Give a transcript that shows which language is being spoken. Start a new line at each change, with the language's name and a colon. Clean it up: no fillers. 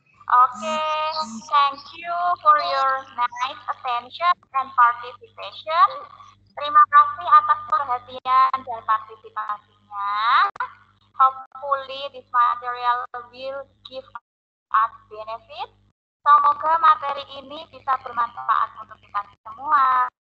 English: Okay, thank you for your nice attention and participation.
Indonesian: Terima kasih atas perhatian dan partisipasinya.
English: Hopefully this material will give us benefit.
Indonesian: Semoga materi ini bisa bermanfaat untuk kita semua.